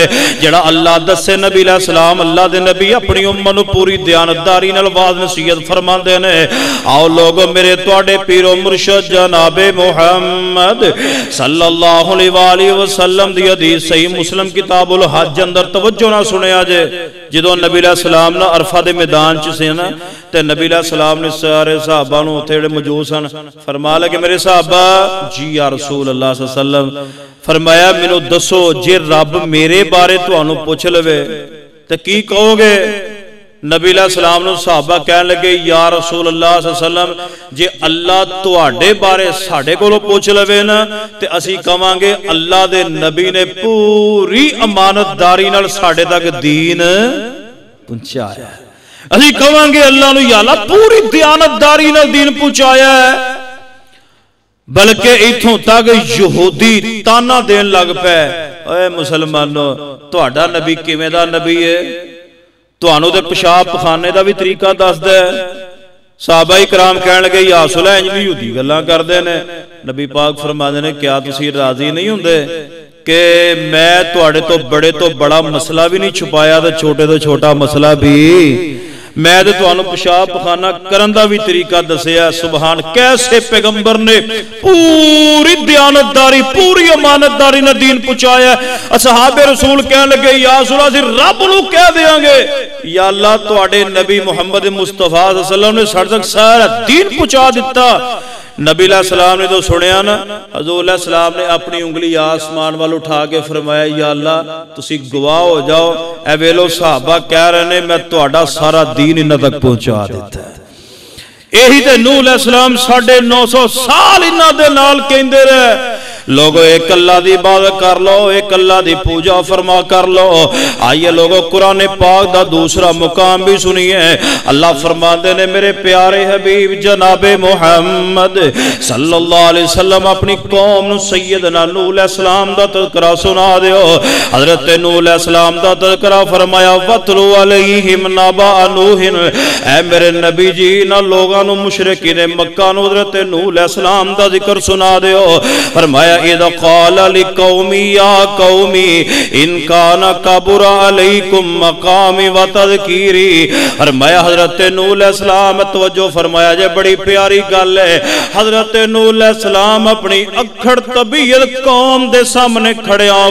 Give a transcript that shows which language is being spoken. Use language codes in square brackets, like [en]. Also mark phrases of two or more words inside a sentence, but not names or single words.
[pa] جڑا اللہ دسے نبی [ar] علیہ السلام [pa] اللہ دے نبی اپنی امت نو پوری دیانتداری نال واز نصیحت فرماندے نے۔ آؤ لوگو میرے تواڈے پیرو مرشد جناب محمد [ar] صلی اللہ علیہ وآلہ وسلم [pa] دی حدیث صحیح مسلم کتاب الحج اندر توجہ نہ سنیا جے، جدوں نبی [ar] علیہ السلام [pa] نا عرفہ دے میدان چ سی نا تے نبی [ar] علیہ السلام [pa] نے سارے صحابہ نو اوتھے جڑے موجود سن فرمایا کہ میرے صحابہ جی [ar] یا رسول اللہ صلی اللہ علیہ وسلم، [pa] فرمایا مینوں دسو جے رب میرے بارے تانوں پوچھ لوے تے کی کہو گے؟ نبی [ar] علیہ السلام [pa] نے صحابہ کہنے لگے [ar] یا رسول اللہ صلی اللہ علیہ وسلم [pa] جے اللہ تواڈے بارے ساڈے کولوں پوچھ لوے نا تے اسی کہاں گے اللہ دے نبی نے پوری امانتداری نال ساڈے تک دین پہنچایا ہے۔ اسی کہاں گے اللہ نے [ar] یا اللہ [pa] پوری دیانتداری نال دین پہنچایا ہے۔ بلکہ ایتھوں تک یہودی تانا دین لگ پے اے مسلمانوں تواڈا نبی کیویں دا نبی ہے؟ تانوں دے پیشاب پخانے دا بھی طریقہ دس دے۔ صحابہ کرام کہن لگے [ar] یا رسول اللہ [pa] انج یہودی گلاں کردے نے۔ نبی پاک فرماندے نے کیا تسی راضی نہیں ہوندے کہ میں تواڈے تو بڑا مسئلہ بھی نہیں چھپایا تے چھوٹے تو چھوٹا مسئلہ بھی میں تے تانوں پیشاب پخانہ کرن دا بھی طریقہ دسیا۔ سبحان کیسے پیغمبر نے پوری دیانتداری پوری امانتداری نے دین پہنچایا۔ اصحاب رسول کہنے لگے [ar] یا رسول اللہ [pa] رب نو کہہ دیاں گے [ar] یا اللہ [pa] تواڈے نبی محمد مصطفیٰ [ar] صلی اللہ علیہ وسلم [pa] نے ساڈے تک سارا دین پہنچا دیتا، نبی [ar] علیہ السلام [pa] نے تو سنیا نا، حضور [ar] علیہ السلام [pa] نے اپنی انگلی آسمان وال اٹھا کے فرمایا [ar] یا اللہ [pa] تسی گواہ ہو جاؤ، اے ویلو صحابہ کہہ رہے نے میں تہاڈا سارا دین انہاں تک پہنچا دیتا ہے۔ یہی تے نوح [ar] علیہ السلام [pa] 950 سال انہاں دے نال کہندے رہے لوگو ایک اللہ دی عبادت کر لو، ایک اللہ دی پوجا فرما کر لو۔ آئیے لوگو قرآن پاک دا دوسرا مقام بھی سنیے، اللہ فرماندے نے میرے پیارے حبیب جناب محمد [ar] صلی اللہ علیہ وسلم [pa] اپنی قوم نو سیدنا نوح [ar] علیہ السلام [pa] دا تذکرہ سنا دیو۔ حضرت نوح [ar] علیہ السلام [pa] دا تذکرہ فرمایا [ar] وَاتْلُ عَلَيْهِمْ نَبَأَ نُوحٍ، [pa] اے میرے نبی جی نہ لوگاں نو مشرکین مکہ نو حضرت نوح [ar] علیہ السلام [pa] دا ذکر سنا دیو۔ [ar] فرمایا اذا قال لقومی یا قومی ان کان کبر علیکم مقامی و تذکیری۔ [pa] فرمایا حضرت نوح [ar] علیہ السلام [pa] توجہ فرمایا جے بڑی پیاری گل ہے، حضرت نوح [ar] علیہ السلام [pa] اپنی اکھڑ طبیعت قوم دے سامنے کھڑے آ